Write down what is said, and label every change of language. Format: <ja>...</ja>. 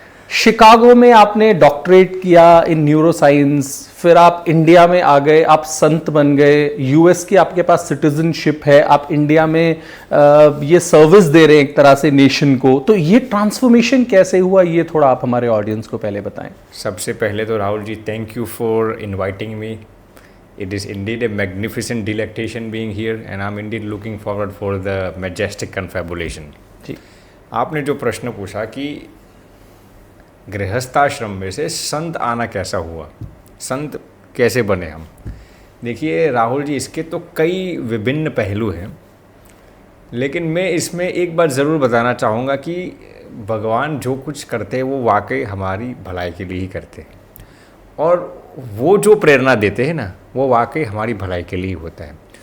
<hi>Chicago में आपने doctorate किया इन न्यूरोसाइंस, फिर आप इंडिया में आ गए, आप संत बन गए, यूएस की आपके पास सिटीजनशिप है, आप इंडिया में ये सर्विस दे रहे हैं एक तरह से नेशन को। तो ये ट्रांसफॉर्मेशन कैसे हुआ, ये थोड़ा आप हमारे ऑडियंस को पहले बताएं। सबसे पहले तो Rahul ji,</hi> <en>Thank you for inviting me. It is indeed a magnificent delectation being here and I'm indeed looking forward for the majestic confabulation।</en> <hi>जी, आपने जो प्रश्न पूछा कि गृहस्थाश्रम में से संत आना कैसा हुआ, संत कैसे बने हम, देखिए राहुल जी, इसके तो कई विभिन्न पहलू हैं, लेकिन मैं इसमें एक बात ज़रूर बताना चाहूँगा कि भगवान जो कुछ करते हैं वो वाकई हमारी भलाई के लिए ही करते हैं, और वो जो प्रेरणा देते हैं ना, वो वाकई हमारी भलाई के लिए होता है।</hi>